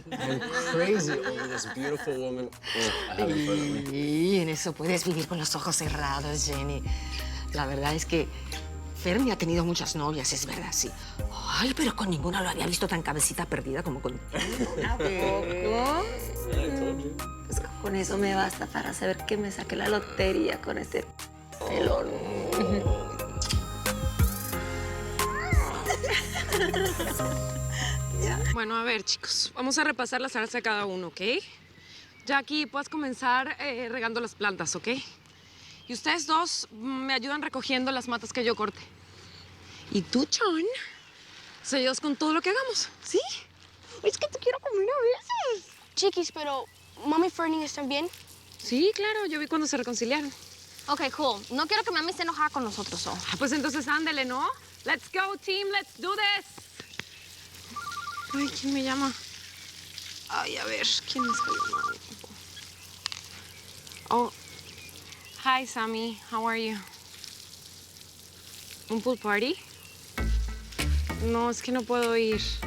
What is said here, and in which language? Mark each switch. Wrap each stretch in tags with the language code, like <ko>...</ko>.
<en>I am crazy over this beautiful woman I have in front of me.</en> <es>Y en eso puedes vivir con los ojos cerrados, Jenny. La verdad es que Fermi ha tenido muchas novias, es verdad, sí. Ay, pero con ninguna lo había visto tan cabecita perdida como contigo. ¿A poco? Pues con eso me basta para saber que me saqué la lotería con este pelón. Bueno, a ver, chicos, vamos a repasar las áreas de cada uno, ¿ok? Jackie, puedes comenzar regando las plantas, ¿ok? Y ustedes dos me ayudan recogiendo las matas que yo corte. Y tú, John, nos ayudas con todo lo que hagamos, ¿sí? Es que te quiero como una veces. Chiquis, pero Mami y Fernie están bien. Sí, claro, yo vi cuando se reconciliaron.</es> <en>Ok, cool.</en> <es>No quiero que Mami esté enojada con nosotros, ¿o? Pues entonces ándele, ¿no?</es> <en>Let's go, team, let's do this.</en> <es>Ay, ¿quién me llama? Ay, a ver, ¿quién me está llamando?</es> <en>Oh, hi, Sammy. How are you?</en> <es>¿Un pool party? No, es que no puedo ir.</es>